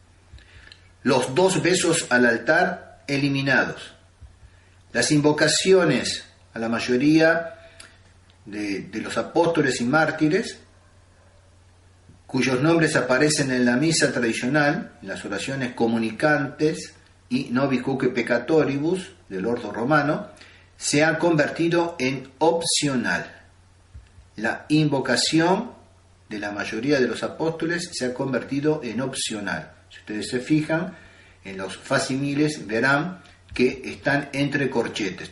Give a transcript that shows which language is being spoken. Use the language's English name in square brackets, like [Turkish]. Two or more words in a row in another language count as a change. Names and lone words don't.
[Spanish] Los 2 besos al altar eliminados. Las invocaciones a la mayoría de los apóstoles y mártires, cuyos nombres aparecen en la misa tradicional, en las oraciones comunicantes y [Latin] nobis cuque peccatoribus [Spanish] del ordo romano, se han convertido en opcional. La invocación de la mayoría de los apóstoles se ha convertido en opcional. Si ustedes se fijan en los facsimiles, verán que están entre corchetes.